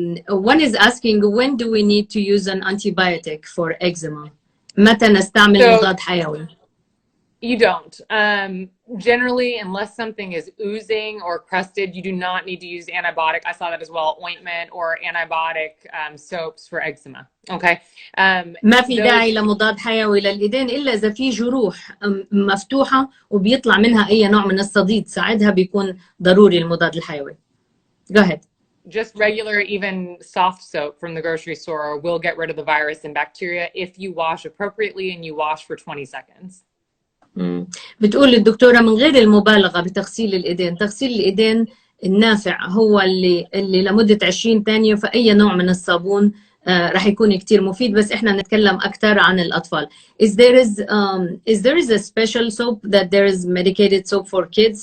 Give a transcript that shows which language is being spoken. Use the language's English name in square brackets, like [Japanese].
[English] One is asking when do we need to use an antibiotic for eczema? [Arabic] متى نستعمل مضاد حيوي؟ [English] You don't. Generally, unless something is oozing or crusted, you do not need to use antibiotic. I saw that as well, ointment or antibiotic soaps for eczema. Okay. [Arabic] ما في داعي لمضاد حيوي للإيدين إلا إذا في جروح مفتوحة وبيطلع منها أي نوع من الصديد، ساعتها بيكون ضروري المضاد الحيوي. [English] Go ahead. Just regular, even soft soap from the grocery store will get rid of the virus and bacteria if you wash appropriately and you wash for 20 seconds. [Arabic] بتقول الدكتورة من غير المبالغة بتغسيل الإيدين، تغسيل الإيدين النافع هو اللي لمدة 20 ثانية، فأي نوع من الصابون راح يكون كتير مفيد، بس إحنا نتكلم أكثر عن الأطفال. [English] Is there a special soap that there is medicated soap for kids?